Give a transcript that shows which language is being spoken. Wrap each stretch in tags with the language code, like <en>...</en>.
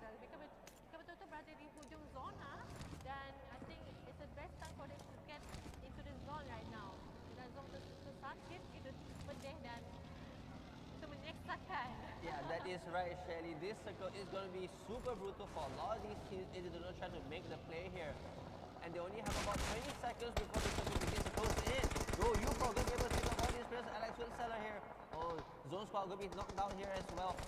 <ms>Mereka betul-betul berada di hujung zona dan</ms> <en>I think it's the best time for them to get into the zone right now.</en> <ms>Dan zone itu sakit, itu pedih dan itu menyeksakan.</ms> <en>Yeah, that is right, Shelly. This circle is going to be super brutal for a lot of these teams if they do not try to make the play here. And they only have about 20 seconds before the circle begins to close in. Go, Ufro going to be able to take out all these players. Alex Wilseller here. Oh, Zone Squad going to be knocked down here as well.</en>